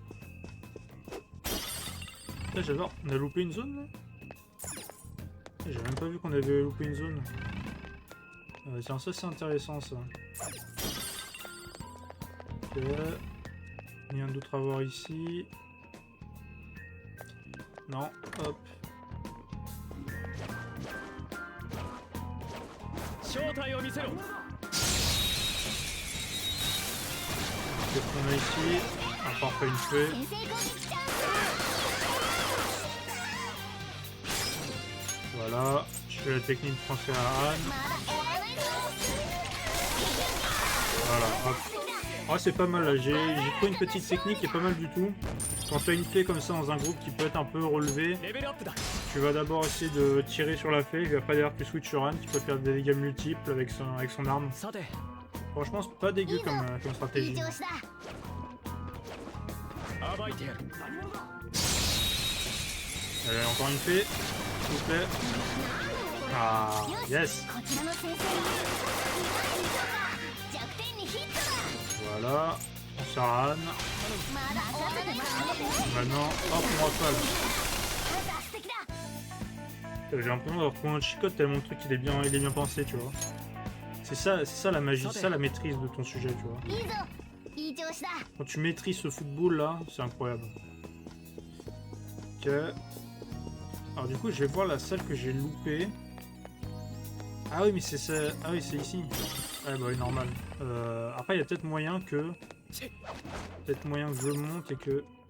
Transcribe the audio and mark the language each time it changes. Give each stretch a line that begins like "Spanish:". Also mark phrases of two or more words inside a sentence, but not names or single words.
French: Là, j'adore. On a loupé une zone là. J'ai même pas vu qu'on avait loupé une zone. Tiens, ça c'est intéressant ça. Ok. Rien d'autre à voir ici. Non, hop.
Japanese: 正体を見せろ
French: Qu'est-ce qu'on a ici? Un parfait une fée.
Japanese: 先制攻撃チャン
French: Voilà. Je fais la technique de transfert à Anne.
Japanese: スまだ終わらないぞ
French: Voilà, hop. Ah, c'est pas mal là, j'ai trouvé une petite technique qui est pas mal du tout. Quand tu as une fée comme ça dans un groupe qui peut être un peu relevé,
Japanese: レベルアップだ
French: tu vas d'abord essayer de tirer sur la fée, et après derrière tu switches sur Anne, qui peut faire des dégâts multiples avec son arme.
Japanese: さて
French: Franchement, c'est pas dégueu comme
Japanese: いい
French: stratégie.
Japanese: 調子だ暴いてやる
French: Allez, encore une fée, s'il vous plaît. Ah, yes.
Japanese: こちらの先生に弱点にヒットだ
French: Voilà, on sert à Anne.
Japanese: まだ終わらないぞ
French: Maintenant, hop, on rafale.
Japanese: 素敵だ
French: J'ai l'impression d'avoir trouvé un
English: cheat code
French: tellement le truc il est bien pensé, tu vois. C'est ça la magie, c'est ça la maîtrise de ton sujet, tu vois.
Japanese: いいぞいい調子だ
French: Quand tu maîtrises ce football là, c'est incroyable. Ok. Alors du coup, je vais voir la salle que j'ai loupée. Ah oui, mais c'est ça. Ah oui, c'est ici. Ah bah oui, normal. Après, il y a peut-être moyen que... Peut-être moyen que je monte et que...